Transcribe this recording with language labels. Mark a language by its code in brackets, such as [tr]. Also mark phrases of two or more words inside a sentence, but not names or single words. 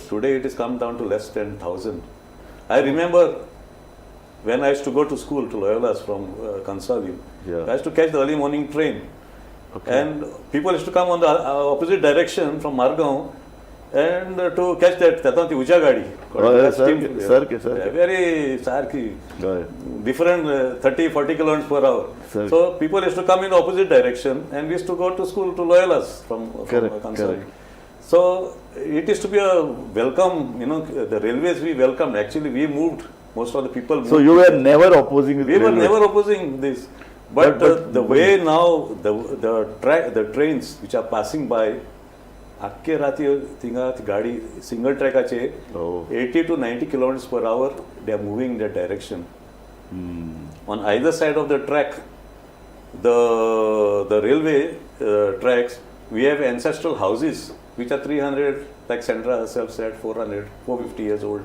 [en] Today it has come down to less than 1,000. I remember when I used to go to school to Loyola's from Kansali, Yeah. I used to catch the early morning train. Okay. And people used to come on the opposite direction from Margaon and to catch that [kok] ती उजा गाडी [en] very सारखी different 30-40 kilometers per hour. So people used to come in the opposite direction and we used to go to school to Loyola's from Kansai. So it is to be a welcome, the railways we welcomed. Actually we moved, most of the people moved. So you were never opposing We were never opposing this. But the way now the trains which are passing by, [kok] आख्खे राती थिंगा गाडी सिंगल ट्रॅकाचे [en] 80 to 90 kilometers per hour they are moving in that direction. On either side of the track, the railway tracks, we have ancestral houses which are 300, like Sandra herself said, 450 years old.